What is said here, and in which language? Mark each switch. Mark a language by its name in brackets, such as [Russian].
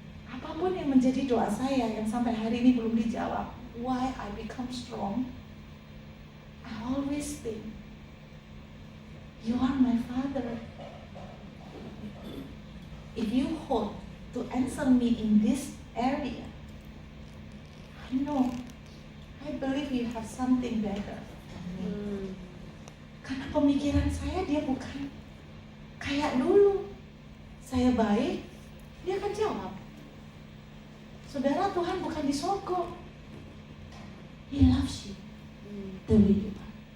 [Indonesian] Apapun yang menjadi doa saya yang sampai hari ini belum dijawab, [English] why I become strong, I always think, you are my father. If you hope to answer me in this area, I know, I believe you have something better. [Indonesian] Karena pemikiran saya dia bukan kayak dulu. Saya baik, dia akan jawab. Saudara, Tuhan bukan disogok. [English] He loves you the way you are.